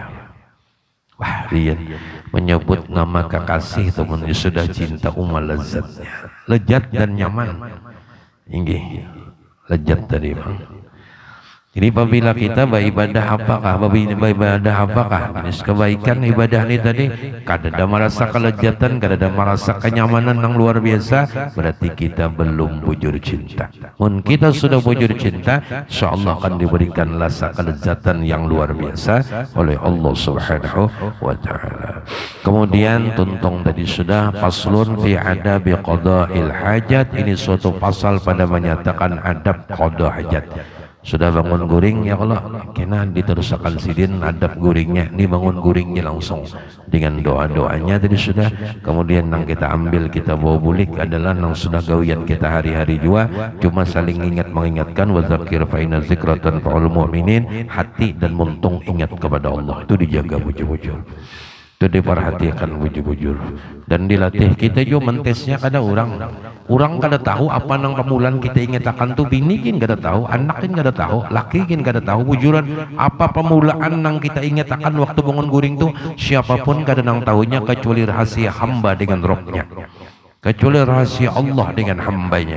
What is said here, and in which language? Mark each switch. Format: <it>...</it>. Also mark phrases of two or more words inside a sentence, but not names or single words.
<id>Wah, dia menyebut nama kekasih teman sudah cinta lezatnya. Lezat dan nyaman. Ini lezat tadi bang. Jadi apabila kita beribadah apakah, jenis kebaikan ibadah ini tadi,</id> <bjn>kada ada merasa kelezatan, kada ada merasa kenyamanan yang luar biasa, berarti kita belum bujur cinta. Mun kita sudah bujur cinta, insyaallah akan diberikan rasa kelezatan yang luar biasa oleh Allah</bjn> <ar>Subhanahu wa taala.</ar> <bjn>Kemudian tuntung tadi sudah</bjn> <ar>faslun fi adabi qada'il hajat,</ar> <bjn>ini suatu pasal pada menyatakan adab qada hajat. Sudah bangun guring ya Allah, kena diterusakan sidin adab guringnya, ini bangun guringnya langsung dengan doa-doanya tadi sudah. Kemudian yang kita ambil kita bawa bulik adalah yang sudah gawian kita hari-hari juga, cuma saling ingat mengingatkan,</bjn> <ar>wa dzakir fa inna dzikra tanfa'ul mu'minin,</ar> <bjn>hati dan muntung ingat kepada Allah itu dijaga bujur-bujur. Itu diperhatikan bujur-bujur dan dilatih. Kita juga mentesnya kada orang kada tahu apa nang pemulaan kita ingatakan tuh, bini kin kada tahu, anak kin kada tahu, laki kin kada tahu bujuran apa pemulaan nang kita ingatakan waktu bangun guring tuh, siapapun kada nang tahunya kecuali rahasia hamba dengan rohnya, kecuali rahasia Allah dengan hambanya.</bjn>